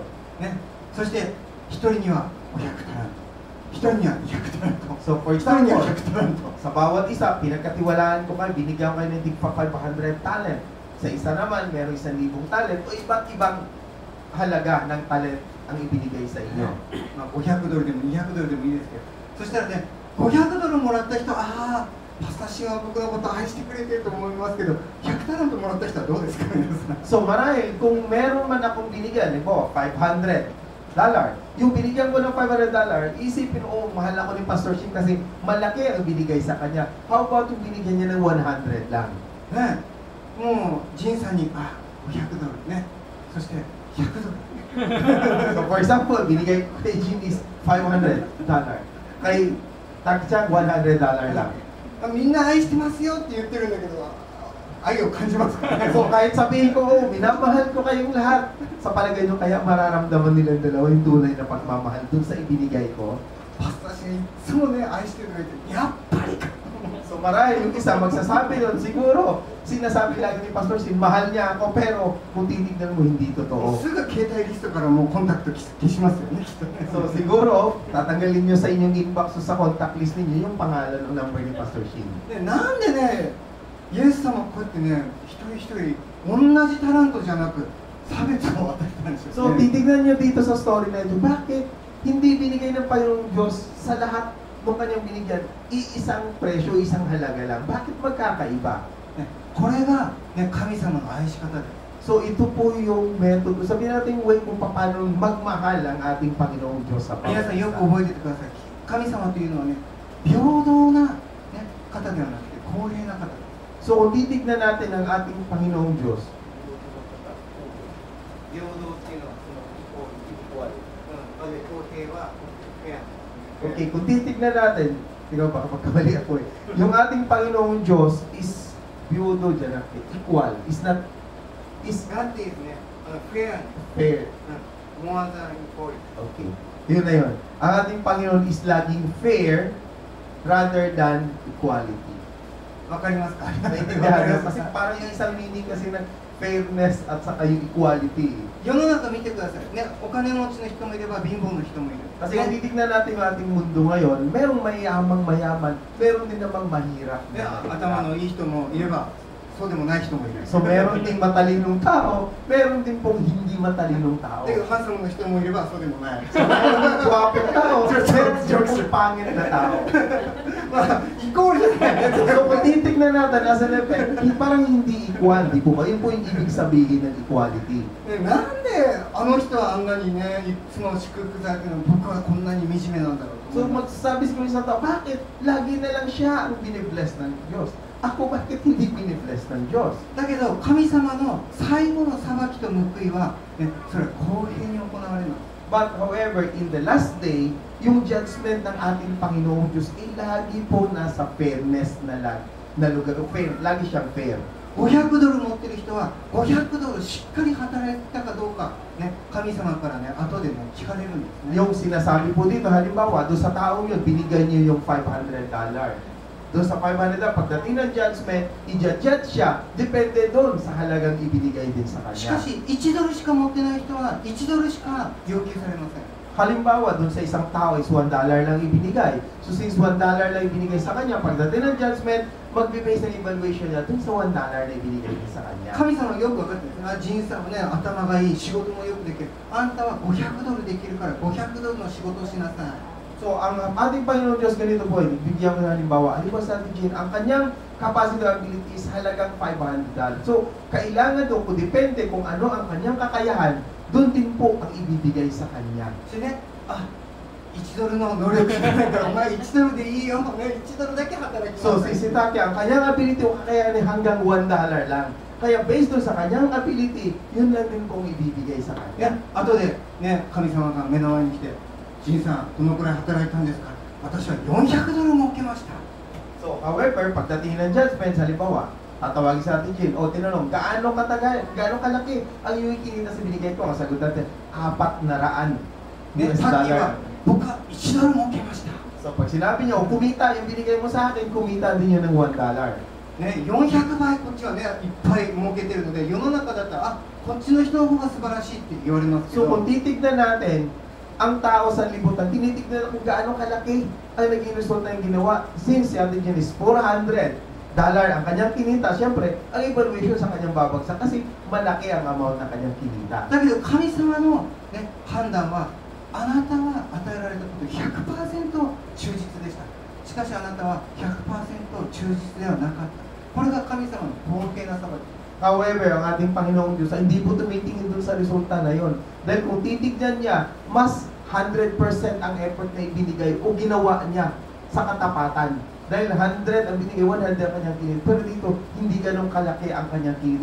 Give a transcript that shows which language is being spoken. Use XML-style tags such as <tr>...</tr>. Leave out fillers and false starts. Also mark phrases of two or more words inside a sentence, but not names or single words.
<ja>ね、そして一人には500タラント、一人には200タラント、</ja> <en>So for</en> <ja>一人に</ja> <en>example,</en> <ja>は100タラント。</ja> <tl>sa bawat isa, pinagkatiwalaan ko kayo, binigyan ko kayo ng tigpa 500 talent. Sa isa naman, meron 1,000 talent o iba't ibang halaga ng talent ang ibinigay sa inyo.</tl> <ja>まあ、500ドルでも200ドルでもいいですけど、そしたらね、500ドルもらった人、パスタシは僕のこと愛してくれてると思いますけど、100タラントもらった人はどうですか皆さん。</ja> <tl>So marahil, kung meron man akong binigyan, po, $500, yung binigyan ko ng $500, isipin, mahal ako ni Pastor Shin kasi malaki ang binigay sa kanya.</tl> <en>How about</en> <tl>yung binigyan niya ng 100 lang?</tl> <ja>ね、もうジンさんに500ドルね、そして100ドル。</ja> <en>So for example,</en> <tl>binigay ko kay Jin is $500. Kay Takchan, $100 lang.</tl> <ja>みんな愛してますよって言ってるんだけど、愛を感じますからね。</ja> <tl>So kahit sabihin ko, minamahal ko kayong lahat, sa palagay nyo kaya mararamdaman nilang dalawa yung tunay na pagmamahal dun sa ibinigay ko.</tl> <ja>パスタシいつもね、愛してくれて、やっぱりか。</ja> <tl>So marahil yung isa magsasabi doon, siguro, sinasabi lagi ni Pastor Sin, mahal niya ako, pero kung titignan mo, hindi</tl> <ja>もう</ja> <tl>totoo.</tl> <ja>すぐ携帯リストからもうコンタクト消しますよね、きっとね。</ja> <tl>So siguro, tatanggalin nyo sa inyong inbox o sa contact list ninyo yung pangalan o number ni Pastor Shin.</tl> <ja>でなんでね、イエス様こうやってね、一人一人同じタラントじゃなく差別を与えたんです</ja> <tl>So</tl> <ja>よね。</ja> <tl>titignan nyo dito sa story na ito, bakit hindi binigay ng Panginoong Diyos sa lahat ng kanyang binigyan, iisang presyo, isang halaga lang? Bakit magkakaiba?</tl> <ja>ね、これが、ね、神様の愛し方です。</ja> <tl>So ito po yung method, sabihin natin way kung paano magmahal ang ating Panginoong Diyos sa</tl> <ja>皆さんよく</ja> <tl>pamamagitan.</tl> <ja>覚えててください。神様というのはね、平等な、ね、方ではなくて公平な方です。</ja> <tl>So kung titignan natin ang ating Panginoong Diyos,</tl> <ja>平等っていうのはそのequal、公平はフェア。</ja> <tl>okay, kung titignan natin, tingnan baka magkamali ako eh. Yung ating Panginoong Diyos is biyudo dyan,</tl> <en>equal, is not, is</en> <ja>なんていうんですね、フェアに、</ja> <en>fair. more than equal。</en> <tl>Okay. Yun na yun. Ang ating Panginoon is laging fair</tl> <en>rather than equality.</en> <ja>わかりますか？</ja> <tl>Naintindihan mo? Kasi parang yung isang meaning kasi ng fairness at saka yung equality.</tl> <ja>世の中見てください。ね、お金持ちの人もいれば貧乏の人もいる。</ja> <tl>Kasi kung titignan natin yung ating mundo ngayon, merong mayamang mayaman, meron din namang mahirap.</tl> <ja>で、頭のいい人もいれば、そうでもない人もいる。</ja> <tl>So meron ding matalinong tao, meron din pong hindi matalinong tao.</tl> <ja>で、ハンサムの人もいれば、そうでもない。</ja> <tl>So meron ding gwapong tao, meron din pong pangit na tao.</tl> <ja>まあ、イコールじゃない。</ja> <tl>So kung titignan natin</tl> <en>as an effect,</en> <tl>parang hindi equal, di po ba? Yun po yung ibig sabihin ng equality.</tl> <ja>ね、なんであの人はあんなにね、いつも祝福されてるのに僕はこんなに惨めなんだろうと</ja> <tl>So</tl> <ja>思います。</ja> <tl>magsasabi siguro sa tao, bakit lagi na lang siya ang binibless ng Diyos? Ako bakit hindi binibless ng Diyos?</tl> <ja>だけど神様の最後の裁きと報いは、ね、それは公平に行われます。</ja> <en>But however, in the last day,</en> <tl>yung judgment ng ating Panginoong Diyos ay lagi po nasa fairness na lugar. Fair, lagi siyang fair.</tl> <ja>500 ドル持ってる人は500ドルしっかり働いたかどうか、ね、神様からね、後でね、聞かれるんですね。</ja> <tl>Yung sinasabi po dito, halimbawa, doon sa taong yun, binigay niyo yung $500. Doon sa 500 pagdating ng judgment, i-judge siya, depende doon sa halagang ibinigay din sa</tl> <ja>しか</ja> <tl>kanya.</tl> <ja>し1ドルしか持ってない人は1ドルしか要求されません。</ja> <tl>Halimbawa, doon sa isang tao is $1 lang ibinigay. So since $1 lang ibinigay sa kanya, pagdating ng judgment, magbe-base ng evaluation niya doon sa $1 na ibinigay niya sa kanya.</tl> <ja>神様はよく分かってるんです。あ、仁さんはね、頭がいい、仕事もよくできる。あんたは500ドルできるから500ドルの仕事をしなさい。</ja> <tl>So, ang ating Panginoon Diyos ganito po, bigyan ko ng halimbawa. Halimbawa sa ating Jane, ang kanyang</tl> <en>capacity or ability</en> <tl>is halagang $500. So, kailangan doon, kung depende kung ano ang kanyang kakayahan, doon din po ang ibibigay sa kanya.</tl> <ja>それね、あ、1ドルの能力がないからお前1ドルでいいよ、ね、1ドルだけ働きなさい。</ja> <tl>So, si Sitake, ang kanyang ability o kakayahan ay hanggang $1 lang. Kaya based doon sa kanyang ability, yun lang din kung ibibigay sa</tl> <ja>ね</ja> <tl>kanya.</tl> <ja>後でね、神様が目の前に来て、仁さん、どのくらい働いたんですか？私は400ドル儲けました。</ja> <tl>So, however, pagdating ng judgment, halimbawa, tatawagin sa atin Jane, o tinanong, gaano katagal, gaano kalaki ang iyong kinita sa binigay ko? Ang sagot natin, 400</tl> <ja>ね、</ja> <tl>US</tl> <ja>さっき</ja> <tl>dollar.</tl> <ja>は僕は1ドル儲けました。</ja> <tl>So, pag sinabi niya, o kumita, yung binigay mo sa akin, kumita din yun ng $1.</tl> <ja>ね、400倍こっちはね、いっぱい儲けてるので、世の中だったら、あ、こっちの人の方が素晴らしいって言われますけ</ja> <tl>So,</tl> <ja>ど、</ja> <tl>kung titignan natin, ang tao sa libutan, tinitignan kung gaano kalaki ang naging resulta ng ginawa. Since si Ate Jen is $400 ang kanyang kinita, siyempre, ang evaluation sa kanyang babagsak kasi malaki ang amount na kanyang kinita.</tl> <ja>だけど神様の、ね、判断は、あなたは与えられたこと 100% 忠実でした。しかしあなたは 100% 忠実ではなかった。これが神様の公平な裁き。</ja> <tl>However, ang ating Panginoong Diyos ay hindi po tumitingin dun sa resulta na yon. Dahil kung titignan niya, mas 100% ang effort na ibinigay o ginawa niya sa katapatan. Dahil 100 ang binigay, 100 ang kanyang kinit. Pero dito, hindi ganun kalaki ang kanyang kinit.</tl>